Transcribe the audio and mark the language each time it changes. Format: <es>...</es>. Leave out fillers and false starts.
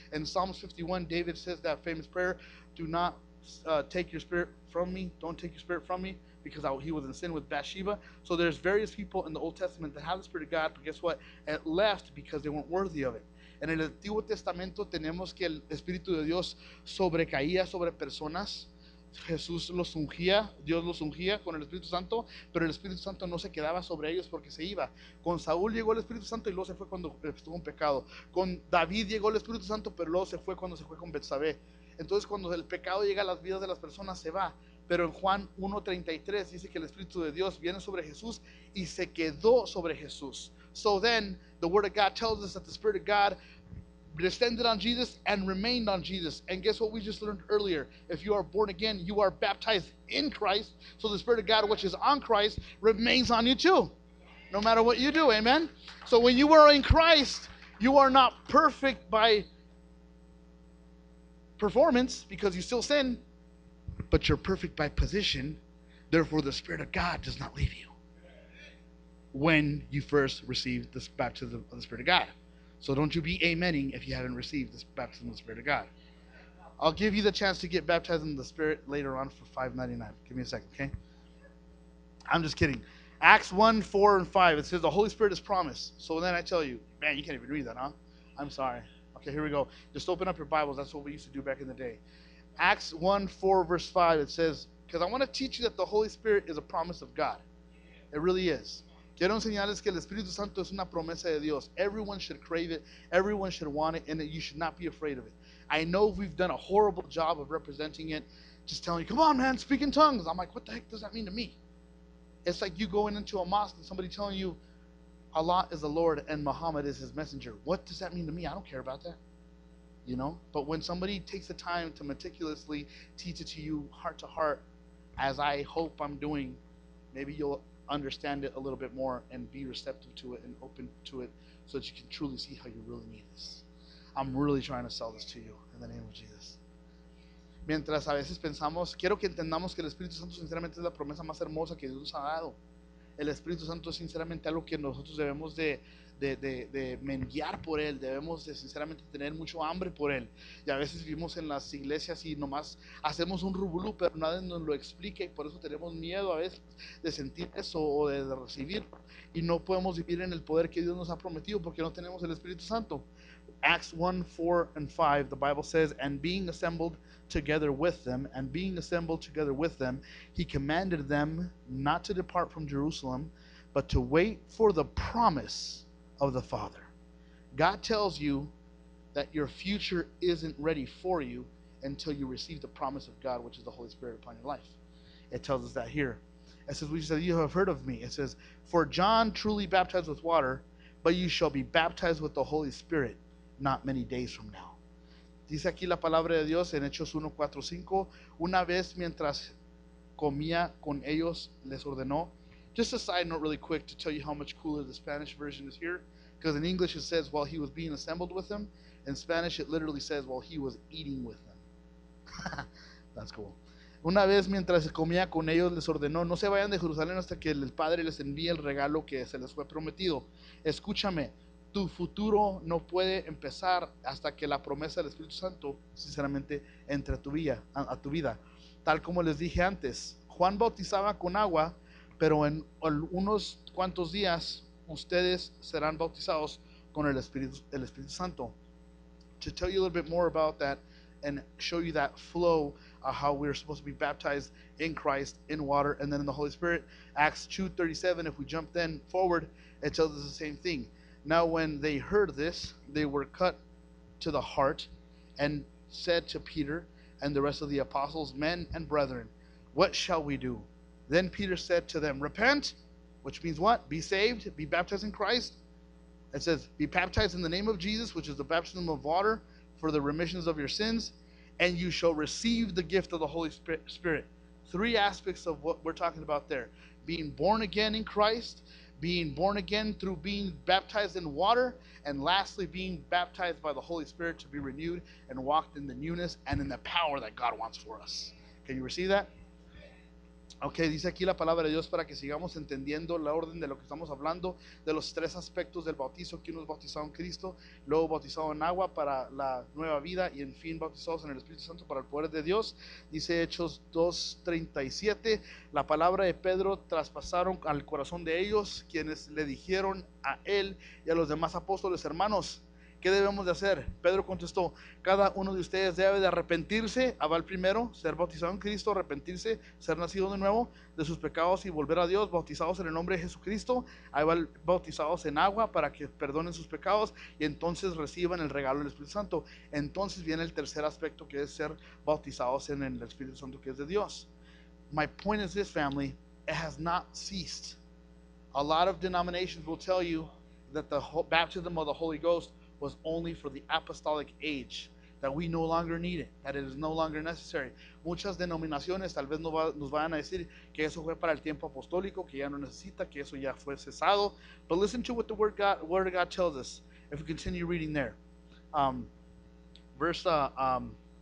<en>In Psalms 51, David says that famous prayer, do not take your spirit from me. Don't take your spirit from me, because he was in sin with Bathsheba. So there's various people in the Old Testament that have the Spirit of God, but guess what? It left because they weren't worthy of it.</en> <es>En el Antiguo Testamento tenemos que el Espíritu de Dios sobrecaía sobre personas. Jesús los ungía, Dios los ungía con el Espíritu Santo, pero el Espíritu Santo no se quedaba sobre ellos porque se iba. Con Saúl llegó el Espíritu Santo y luego se fue cuando estuvo en pecado. Con David llegó el Espíritu Santo, pero luego se fue cuando se fue con Betsabé. Entonces cuando el pecado llega a las vidas de las personas se va. Pero en Juan 1:33 dice que el Espíritu de Dios viene sobre Jesús y se quedó sobre Jesús.</es> <en>So then the Word of God tells us that the Spirit of God descended on Jesus and remained on Jesus. And guess what we just learned earlier? If you are born again, you are baptized in Christ. So the Spirit of God, which is on Christ, remains on you too, no matter what you do. Amen? So when you are in Christ, you are not perfect by performance because you still sin, but you're perfect by position. Therefore, the Spirit of God does not leave you when you first receive this baptism of the Spirit of God. So don't you be amening if you haven't received this baptism of the Spirit of God. I'll give you the chance to get baptized in the Spirit later on for $5.99. Give me a second, okay? I'm just kidding. Acts 1, 4, and 5. It says the Holy Spirit is promised. So then I tell you, man, you can't even read that, huh? I'm sorry. Okay, here we go. Just open up your Bibles. That's what we used to do back in the day. Acts 1, 4, verse 5. It says, because I want to teach you that the Holy Spirit is a promise of God. It really is.</en> <es>Quiero enseñarles que el Espíritu Santo es una promesa de Dios.</es> <en>Everyone should crave it. Everyone should want it. And that you should not be afraid of it. I know we've done a horrible job of representing it. Just telling you, come on, man, speak in tongues. I'm like, what the heck does that mean to me? It's like you going into a mosque and somebody telling you Allah is the Lord and Muhammad is his messenger. What does that mean to me? I don't care about that. You know? But when somebody takes the time to meticulously teach it to you heart to heart, as I hope I'm doing, maybe you'll understand it a little bit more and be receptive to it and open to it so that you can truly see how you really need this. I'm really trying to sell this to you in the name of Jesus.</en> <es>Mientras a veces pensamos, quiero que entendamos que el Espíritu Santo sinceramente es la promesa más hermosa que Dios nos ha dado. El Espíritu Santo es sinceramente algo que nosotros debemos de menguear por Él, debemos de sinceramente tener mucho hambre por Él. Y a veces vivimos en las iglesias y nomás hacemos un rubulú, pero nadie nos lo explica y por eso tenemos miedo a veces de sentir eso o de recibir. Y no podemos vivir en el poder que Dios nos ha prometido porque no tenemos el Espíritu Santo.</es> <en>Acts 1, 4, and 5, the Bible says, and being assembled together with them, he commanded them not to depart from Jerusalem, but to wait for the promise of the Father. God tells you that your future isn't ready for you until you receive the promise of God, which is the Holy Spirit upon your life. It tells us that here. It says, we said, you have heard of me. It says, for John truly baptized with water, but you shall be baptized with the Holy Spirit not many days from now.</en> <es>Dice aquí la palabra de Dios en Hechos 1, 4, 5. Una vez mientras comía con ellos les ordenó.</es> <en>Just a side note really quick to tell you how much cooler the Spanish version is here. Because in English it says while he was being assembled with them. In Spanish it literally says while he was eating with them. That's cool.</en> <es>Una vez mientras comía con ellos les ordenó, no se vayan de Jerusalén hasta que el Padre les envíe el regalo que se les fue prometido. Escúchame, tu futuro no puede empezar hasta que la promesa del Espíritu Santo sinceramente entre a tu vida. Tal como les dije antes, Juan bautizaba con agua, pero en unos cuantos días ustedes serán bautizados con el Espíritu Santo.</es> <en>To tell you a little bit more about that and show you that flow of how we're supposed to be baptized in Christ, in water, and then in the Holy Spirit. Acts 2:37, if we jump then forward, it tells us the same thing. Now when they heard this, they were cut to the heart and said to Peter and the rest of the apostles, men and brethren, what shall we do? Then Peter said to them, repent, which means what? Be saved, be baptized in Christ. It says, be baptized in the name of Jesus, which is the baptism of water for the remissions of your sins, and you shall receive the gift of the Holy Spirit. Three aspects of what we're talking about there. Being born again in Christ, being born again through being baptized in water, and lastly, being baptized by the Holy Spirit to be renewed and walked in the newness and in the power that God wants for us. Can you receive that?</en> <es>Ok, dice aquí la palabra de Dios para que sigamos entendiendo la orden de lo que estamos hablando, de los tres aspectos del bautizo, que uno es bautizado en Cristo, luego bautizado en agua para la nueva vida y en fin bautizados en el Espíritu Santo para el poder de Dios. Dice Hechos 2:37, la palabra de Pedro traspasaron al corazón de ellos, quienes le dijeron a él y a los demás apóstoles, hermanos, ¿qué debemos de hacer? Pedro contestó, cada uno de ustedes debe de arrepentirse, va el primero, ser bautizado en Cristo, arrepentirse, ser nacido de nuevo de sus pecados y volver a Dios, bautizados en el nombre de Jesucristo, ahí va el bautizados en agua para que perdonen sus pecados y entonces reciban el regalo del Espíritu Santo. Entonces viene el tercer aspecto que es ser bautizados en el Espíritu Santo que es de Dios.</es> <en>My point is this, family, it has not ceased. A lot of denominations will tell you that the baptism of the Holy Ghost was only for the apostolic age, that we no longer need it, that it is no longer necessary.</en> <es>Muchas denominaciones tal vez nos vayan a decir que eso fue para el tiempo apostólico, que ya no necesita, que eso ya fue cesado.</es> <en>But listen to what the Word of God tells us. If we continue reading there, verse 8.</en>